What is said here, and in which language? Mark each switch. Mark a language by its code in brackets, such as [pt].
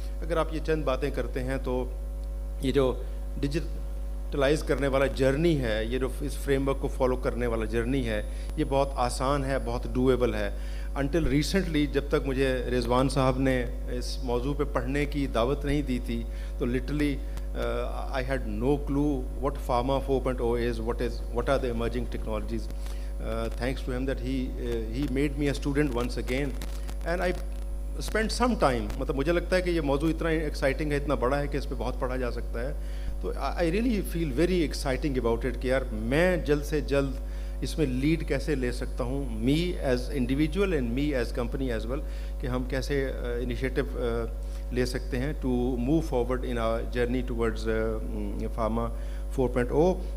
[ur] اگر آپ یہ چند باتیں کرتے ہیں تو یہ جو ڈیجیٹلائز کرنے والا جرنی ہے, یہ جو اس فریم ورک کو فالو کرنے والا جرنی ہے, یہ بہت آسان ہے, بہت ڈویبل ہے. انٹل ریسنٹلی جب تک مجھے رضوان صاحب نے اس موضوع پہ پڑھنے کی دعوت نہیں دی تھی تو literally [en] I had no clue what Pharma 4.0 is, what are the emerging technologies. Thanks to him that he made me a student once again and I spent some time. [ur] مطلب مجھے لگتا ہے کہ یہ موضوع اتنا ایکسائٹنگ ہے, اتنا بڑا ہے کہ اس پہ بہت پڑھا جا سکتا ہے. [en] تو I really feel very exciting about it [ur] کہ یار میں جلد سے جلد اس میں لیڈ کیسے لے سکتا ہوں, [en] me as individual and me as company as well, [ur] کہ ہم کیسے انیشیٹو لے سکتے ہیں [en] To move forward in our journey towards pharma 4.0.